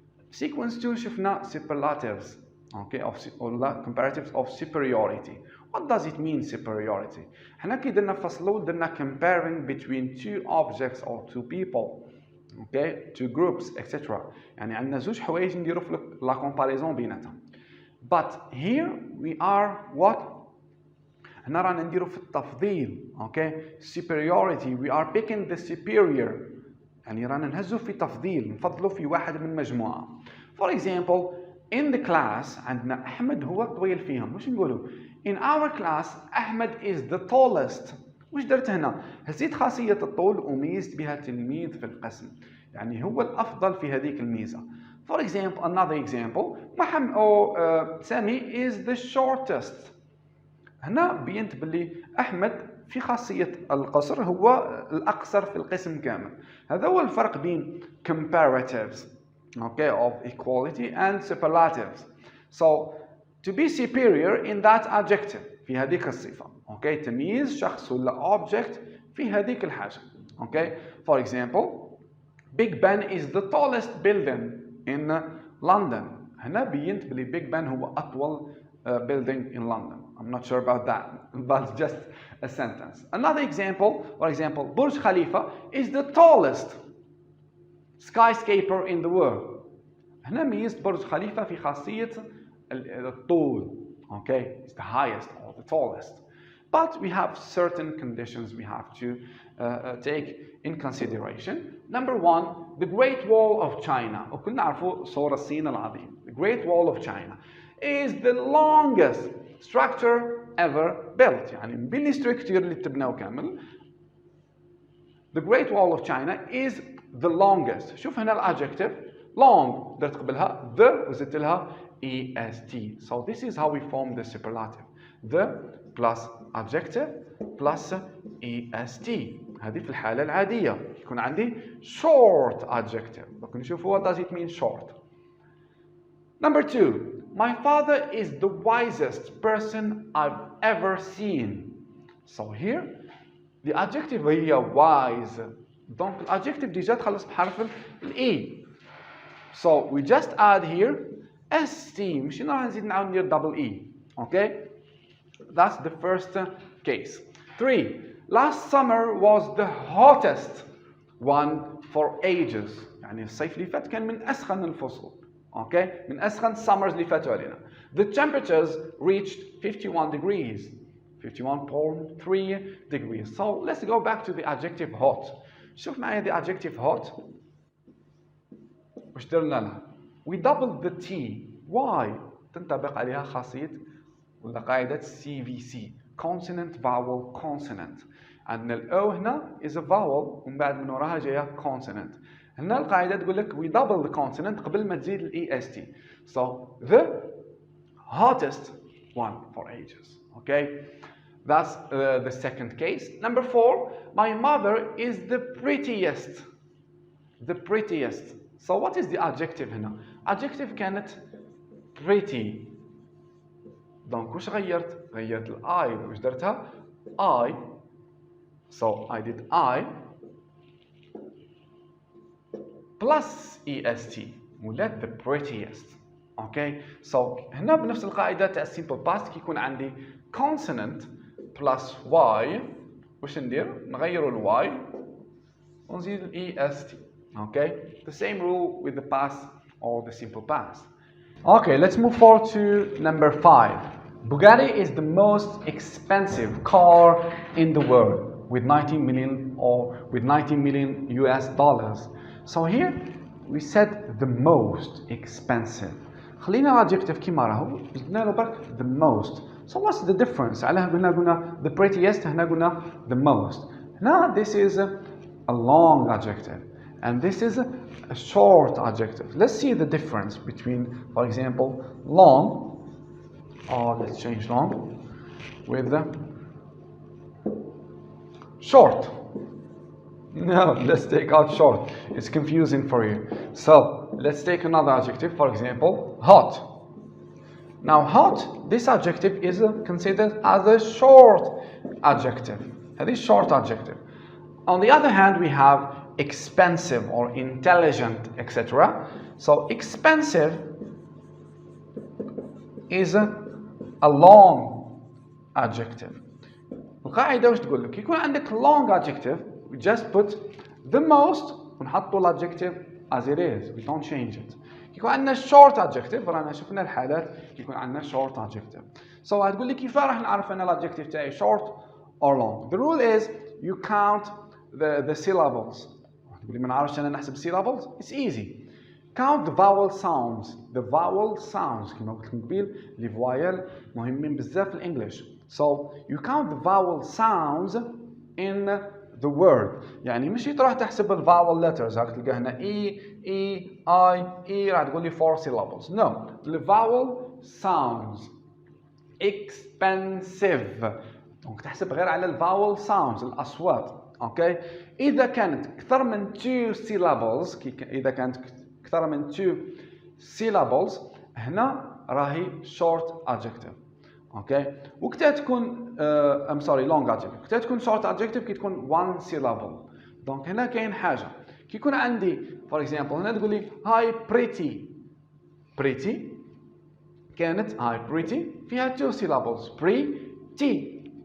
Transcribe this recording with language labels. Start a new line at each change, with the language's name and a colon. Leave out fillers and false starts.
English: Sequence 2
Arabic: شفنا
English: superlatives, okay, or comparatives of superiority. What does it mean superiority?
Arabic: احنا كي درنا فصلوا درنا
English: comparing between two objects or two people, okay, two groups, etc.
Arabic: يعني عندنا زوج حوايج نديروا في
French: la comparaison
Arabic: بيناتهم.
English: But here we are what?
Arabic: هنا رانا نديروا في التفضيل,
English: okay, superiority. We are picking the superior.
Arabic: يعني رانا نهزوا في تفضيل, نفضلوا في واحد من مجموعة.
English: For example, in the class
Arabic: عندنا أحمد هو الطويل فيهم. وش نقولوا؟
English: In our class أحمد is the tallest.
Arabic: وش درت هنا؟ هزيت خاصية الطول وميزت بها تلميذ في القسم. يعني هو الأفضل في هذيك الميزة.
English: For example, another example, سامي is the shortest.
Arabic: هنا بينت باللي أحمد في خاصية القصر هو الأقصر في القسم كامل. هذا هو الفرق بين
English: comparatives, okay, of equality and superlatives. So to be superior in that adjective,
Arabic: في هذيك الصفة, okay, تمييز شخص ولا object في هذيك الحاجة, okay.
English: For example, Big Ben is the tallest building in London.
Arabic: هنا بينت بلي Big Ben هو أطول
English: building in London. I'm not sure about that, but it's just a sentence. Another example, for example, Burj Khalifa is the tallest skyscraper in the world.
Arabic: هنا ميزت برج خليفة في خاصية الطول,
English: okay, it's the highest or the tallest. But we have certain conditions we have to take in consideration. Number one, the Great Wall of China.
Arabic: وكلنا نعرفوا سور الصين العظيم.
English: The Great Wall of China is the longest structure ever built.
Arabic: يعني من بين الستركتور اللي تبناو كامل.
English: The Great Wall of China is the longest.
Arabic: شوف هنا الادجكتيف long درت قبلها
English: the
Arabic: وزدت لها est.
English: So this is how we form the superlative. The plus adjective plus est.
Arabic: هذه في الحالة العادية. يكون عندي
English: short adjective.
Arabic: لكن نشوفوا
English: what does it mean short. Number two, my father is the wisest person I've ever seen. So here the adjective
Arabic: هي
English: wise.
French: Donc
Arabic: الadjective déjà تخلص بحرف ال E.
English: So we just add here ST.
Arabic: مش راح نزيد نعاود ندير double E.
English: Okay? That's the first case. 3. Last summer was the hottest one for ages.
Arabic: يعني الصيف اللي فات كان من أسخن الفصول.
English: Okay?
Arabic: من أسخن summers اللي فاتوا علينا.
English: The temperatures reached 51 degrees. 51.3 degrees. So let's go back to the adjective hot.
Arabic: شوف معايا
English: the adjective hot.
Arabic: وش درنا لها؟
English: We doubled the T. Why?
Arabic: تنطبق عليها خاصية ولا قاعدة CVC.
English: Consonant, vowel, consonant.
Arabic: عندنا ال O هنا
English: is a vowel
Arabic: ومن بعد من وراها جاية consonant. هنا القاعدة تقول لك
English: we double the consonant
Arabic: قبل ما تزيد ال EST.
English: So the hottest one for ages. Okay? That's the second case. Number 4, my mother is the prettiest. The prettiest. So what is the adjective
Arabic: هنا?
English: Adjective
Arabic: كانت
English: pretty.
French: Donc
Arabic: وش غيرت؟ غيرت ال I. وش درتها؟
English: I. So I did I plus EST.
Arabic: ولات
English: the prettiest. Okay? So
Arabic: هنا بنفس القاعدة تاع
English: simple past
Arabic: كي يكون عندي consonant plus Y. وش ندير؟ نغيروا ال Y ونزيد ال EST.
English: Okay? The same rule with the past or the simple past. Okay, let's move forward to number 5. Bugatti is the most expensive car in the world with 19 million US dollars. So here we said the most expensive.
Arabic: خلينا adjective كيما راهو زدنا له برك the most.
English: So what's the difference؟
Arabic: علاه قلنا
English: the prettiest
Arabic: هنا قلنا
English: the most. Now this is a long adjective and this is a short adjective. Let's see the difference between, for example, long or let's change long with the short. No, let's take out short. It's confusing for you. So let's take another adjective, for example, hot. Now hot, this adjective is considered as a short adjective. That is short adjective. On the other hand, we have expensive or intelligent, etc. So expensive is a long adjective.
Arabic: القاعدة وش تقول لك؟ يكون عندك
English: long adjective, we just put the most
Arabic: ونحطوا
English: الadjective as it is, we don't change it.
Arabic: يكون عندنا
English: short adjective،
Arabic: رانا شفنا الحالات يكون عندنا short adjective.
English: So
Arabic: هتقول لي كيف راح نعرف ان الadjective تاعي
English: short or long? The rule is you count the syllables.
Arabic: تقول لي ما نعرفش انا نحسب syllables.
English: It's easy. Count the vowel sounds.
Arabic: The vowel sounds كما قلت لكم قبيل لي فوايل مهمين بزاف في الانجليش.
English: So you count the vowel sounds in the word.
Arabic: يعني مش تروح تحسب ال vowel letters. راح تلقى هنا E, E, I, E راح تقول لي 4 syllables.
English: No, the vowel sounds. Expensive.
Arabic: دونك تحسب غير على ال
English: vowel sounds
Arabic: الأصوات. اوكي إذا كانت أكثر من
English: 2 syllables
Arabic: إذا كانت أكثر من 2 syllables هنا راهي
English: short adjective.
Arabic: اوكي وقتها تكون
English: I'm sorry long adjective.
Arabic: وقتها تكون
English: short adjective
Arabic: كي تكون
English: 1 syllable.
Arabic: دونك هنا كاين حاجة كي يكون عندي
English: for example
Arabic: هنا تقول لي
English: hi pretty
Arabic: كانت hi pretty فيها
English: 2 syllables pretty.